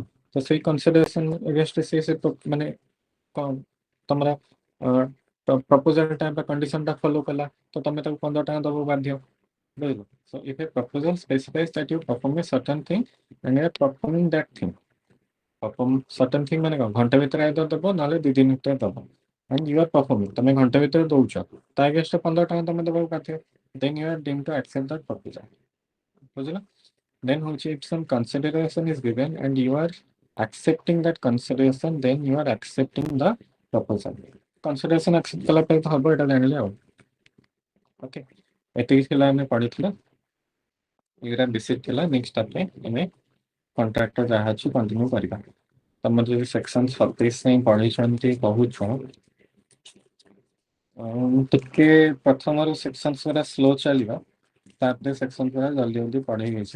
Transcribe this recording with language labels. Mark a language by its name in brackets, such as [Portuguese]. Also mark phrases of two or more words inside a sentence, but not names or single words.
[Odia] ତ ସେଇ [English] consideration against [Odia] ସେ ମାନେ କଣ ତମର ପ୍ରପୋଜାଲ ଟା ବା କଣ୍ଡିସନ ଟା ଫଲୋ କଲା, ତ ତମେ ତାକୁ 15 ଟଙ୍କା ଦବାକୁ ବାଧ୍ୟ। ବୁଝିଲ? [English] So if a proposal specifies that you perform a certain thing and you are performing that thing, perform certain thing [Odia] ମାନେ କଣ ଘଣ୍ଟେ ଭିତରେ [English] either [Odia] ଦବ ନହେଲେ 2 ଦିନ ଭିତରେ ଦବ, [English] and you are performing, [Odia] ତମେ ଘଣ୍ଟେ ଭିତରେ ଦଉଛ, ତା ଏଗେନ୍ଷ୍ଟ 15 ଟଙ୍କା ତମେ ଦବାକୁ ବାଧ୍ୟ, [English] then you are deemed to accept that proposal। [Odia] ବୁଝିଲ? [English] then ହଉଛି if some consideration is given and you are accepting that consideration, then you are accepting the proposal। consideration accept [Odia] କଲା ପରେ ତ ହବ, ଏଇଟା ଜାଣିଲେ ଆଉ। ଓକେ, ଏତିକି ଥିଲା ଆମେ ପଢିଥିଲେ, ଏଗୁଡ଼ା ବେସିକ୍ ଥିଲା। ନେକ୍ସଟ ଆମେ କଣ୍ଟ୍ରାକ୍ଟର ଯାହା ଅଛି କଣ୍ଟିନ୍ୟୁ କରିବା। ତମର ଯଦି ସେକ୍ସନ 37 ଯାଏଁ ପଢିଛନ୍ତି କହୁଛ, ଟିକେ ପ୍ରଥମରୁ ସେକ୍ସନ ଗୁରା ସ୍ଲୋ ଚାଲିବ, ତାପରେ ସେକ୍ସନ ଗୁରା ଜଲ୍ଦି ଜଲ୍ଦି ପଢେଇ ହେଇଯିବ।